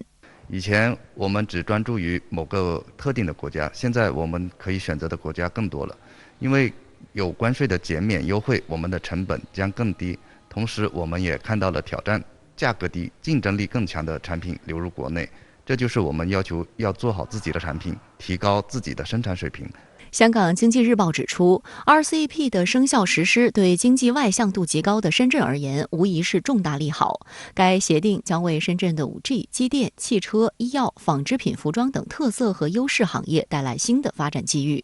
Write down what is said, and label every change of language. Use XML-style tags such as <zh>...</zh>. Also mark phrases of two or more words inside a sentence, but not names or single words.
<zh>以前我們只專注於某個特定的國家，現在我們可以選擇的國家更多了。因為有關稅的減免優惠，我們的成本將更低。同時，我們也看到了挑戰，價格低、競爭力更強的產品流入國內。這就是我們要求要做好自己的產品，提高自己的生產水平。香港经济日报指出 ，RCEP 的生效实施对经济外向度极高的深圳而言，无疑是重大利好。该协定将为深圳的 5G、机电、汽车、医药、纺织品、服装等特色和优势行业带来新的发展机遇。</zh>